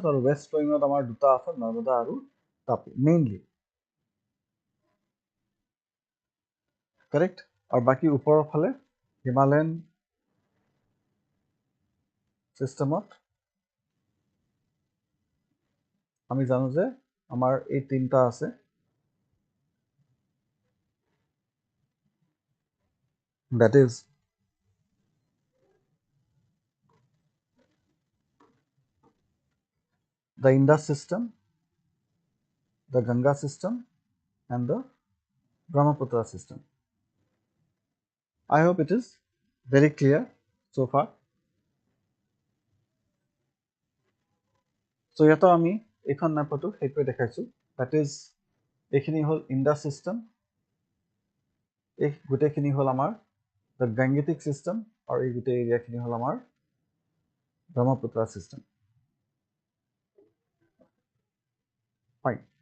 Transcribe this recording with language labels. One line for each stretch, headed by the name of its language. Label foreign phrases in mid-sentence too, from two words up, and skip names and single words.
Assamese: আৰু
English: west flowing
Assamese: আমাৰ দুটা আছে, নৰ্মদা আৰু তাপি, মেইনলি, কাৰেক্ট। আৰু বাকী ওপৰৰ ফালে
English: Himalayan system
Assamese: আমি জানো যে আমাৰ এই 3টা আছে,
English: that is the Indus system, the Ganga system and the Brahmaputra system. I hope it is very clear so far.
Assamese: So ইয়াতো আমি এইখন মেপতো সেইটোৱে দেখাইছোঁ,
English: that is
Assamese: এইখিনি হ'ল
English: Indus system,
Assamese: এই গোটেইখিনি হ'ল আমাৰ
English: the Gangetic system,
Assamese: আৰু এই গোটেই এৰিয়াখিনি হ'ল আমাৰ
English: Brahmaputra system,
Assamese: ফাইন।